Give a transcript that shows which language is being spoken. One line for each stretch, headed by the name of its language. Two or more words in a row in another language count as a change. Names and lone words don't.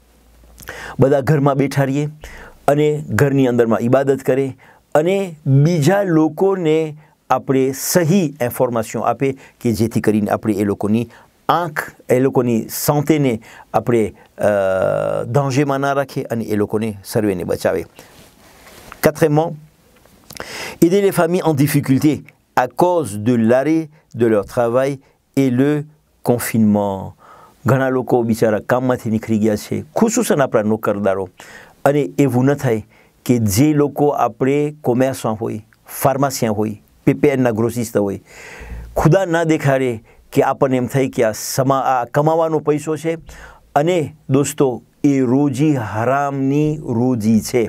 Gujarati: બધા ઘરમાં બેઠા રહીએ અને ઘરની અંદરમાં ઇબાદત કરે અને બીજા લોકોને આપણે સહી ઇન્ફોર્મેશન આપે કે જેથી કરીને આપણે એ લોકોની આંખ એ લોકોની સંતેને આપણે દાંજેમાં ના રાખે અને એ લોકોને સર્વેને બચાવે.
French: Quatrièmement, aider les familles en difficulté à cause de l'arrêt de leur travail et le confinement.
Gujarati: ઘણા લોકો બિચારા કામમાંથી નીકળી ગયા છે ખુસુસન આપણા નોકરદારો અને એવું ન થાય કે જે લોકો આપણે કોમર્સમાં હોય ફાર્માસિયા હોય પીપીએનના ગ્રોસિસ્ટ હોય ખુદા ના દેખાડે કે આપણને એમ થાય કે આ કમાવાનો પૈસો છે અને દોસ્તો એ રોજી હરામની રોજી છે.